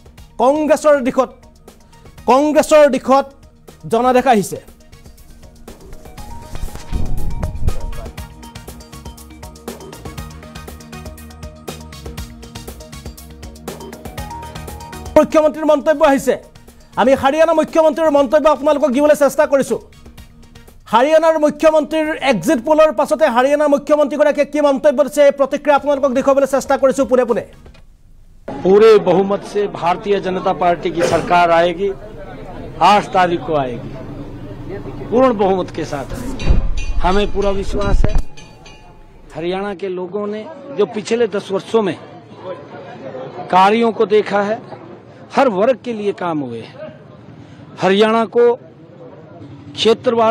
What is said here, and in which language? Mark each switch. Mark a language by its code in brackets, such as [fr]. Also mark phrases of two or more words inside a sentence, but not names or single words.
[as] কংগ্ৰেছৰ দিশত জনাদেশ আহিছে মুখ্যমন্ত্ৰীৰ মন্তব্য আহিছে আমি হাৰিয়ানা মুখ্যমন্ত্ৰীৰ মন্তব্য আপোনালোকক দিবলৈ চেষ্টা কৰিছো হাৰিয়ানাৰ মুখ্যমন্ত্ৰীৰ [en] exit poll [as] পাছতে হাৰিয়ানাৰ মুখ্যমন্ত্ৰীগৰাকীয়ে কি মন্তব্য দিছে প্ৰতিক্ৰিয়া আপোনালোকক দেখুৱাবলৈ চেষ্টা কৰিছো পুনে [hi] पूरे बहुमत से भारतीय जनता पार्टी की सरकार आएगी 8 तारीख को आएगी पूर्ण बहुमत के साथ आएगी हमें पूरा विश्वास है हरियाणा के लोगों ने जो पिछले 10 वर्षों में कार्यों को देखा है हर वर्ग के लिए काम हुए हैं हरियाणा को क्षेत्रवाद